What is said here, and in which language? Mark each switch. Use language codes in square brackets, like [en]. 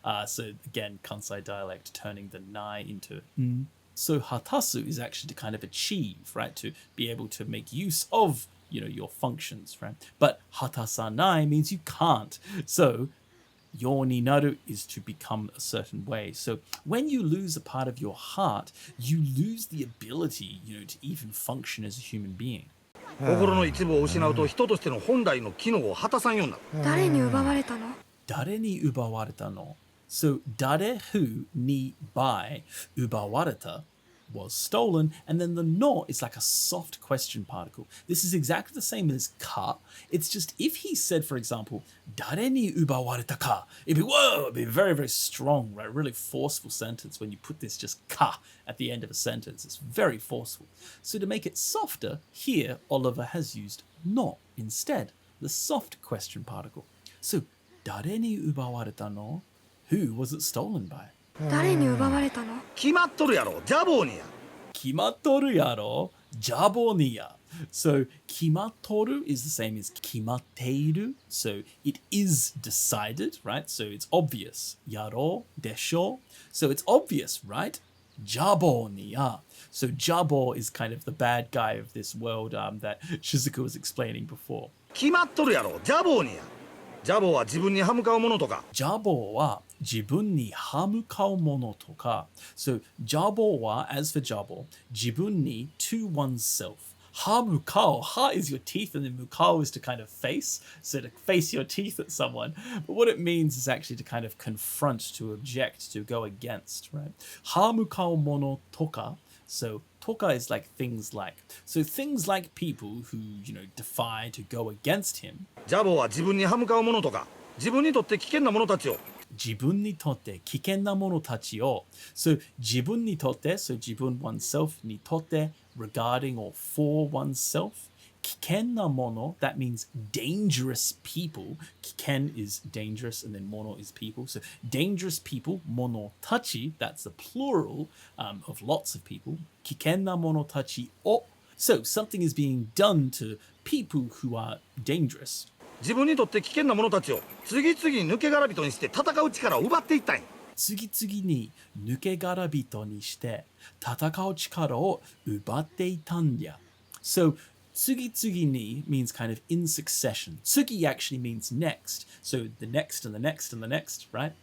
[en] So again, Kansai dialect turning the nai into So hatasu is actually to kind of achieve, right, to be able to make use of, your functions, right? But hatasanai means you can't. So your ni naru is to become a certain way. So when you lose a part of your heart, you lose the ability, to even function as a human being. [ja] 心の一部を失うと人としての本来の機能を果たさんようになる。誰に奪われたの？誰に奪われたの? So 誰 who ni by 奪われた [en] was stolen, and then the no is like a soft question particle. This is exactly the same as ka. It's just if he said, for example, [ja] dare ni ubawareta ka, [en] it'd be very, very strong, right? Really forceful sentence when you put this just ka at the end of a sentence. It's very forceful. So to make it softer, here Oliver has used no instead, the soft question particle. So, [ja] dare ni ubawareta no? [en] Who was it stolen by? [ja] 誰に奪われたの？決まっとるやろ、ジャボーにや。 Kimatoru yaro, jabo ni ya. [en] So, kimatoru is the same as kimateiru. So, it is decided, right? So, it's obvious. Yaro, desho. So, it's obvious, right? [ja] Jabo ni ya. [en] So, Jabo is kind of the bad guy of this world that Shizuku was explaining before. [ja] 決まっとるやろ、ジャボーにや。ジャボーは自分に歯向かうものとか。 Jabo wa jibun ni hamukao mono toka. [en] So, Jabo wa, as for Jabo, jibun ni to oneself. Hamukao, ha is your teeth, and then mukao is to kind of face. So, to face your teeth at someone. But what it means is actually to kind of confront, to object, to go against, right? [ja] Hamukao mono toka. [en] So, toka is like things like. So, things like people who, defy to go against him. [ja] ジャボーは自分に歯向かうものとか、自分にとって危険なものたちを。自分にとって危険なものたちを。 [en] So, 自分にとって、so 自分 oneself にとって regarding or for oneself. 危険なもの, that means dangerous people. 危険 is dangerous and then mono is people. So, dangerous people, mono tachi, that's the plural of lots of people. [ja] 危険なものたちを. [en] So, something is being done to people who are dangerous. [ja] 自分にとって危険なものたちを次々抜け殻人にして戦う力を奪っていったんや。次々に抜け殻人にして戦う力を奪っていたんや。 [en] So, 次々に means kind of in succession. 次 actually means next. So, the next and the next and the next, right?